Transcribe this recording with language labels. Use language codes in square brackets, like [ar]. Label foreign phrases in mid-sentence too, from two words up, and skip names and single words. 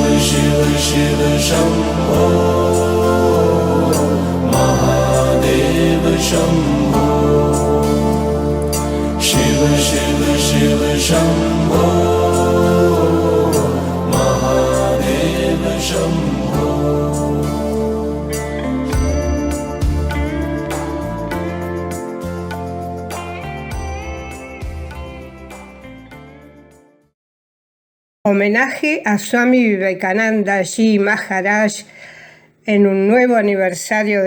[es] Shiva Shiva Shambho Mahadeva Shambho Shiva Shiva Shiva Shambho Mahadeva Shambho. Homenaje a Swami Vivekananda Ji Maharaj en un nuevo aniversario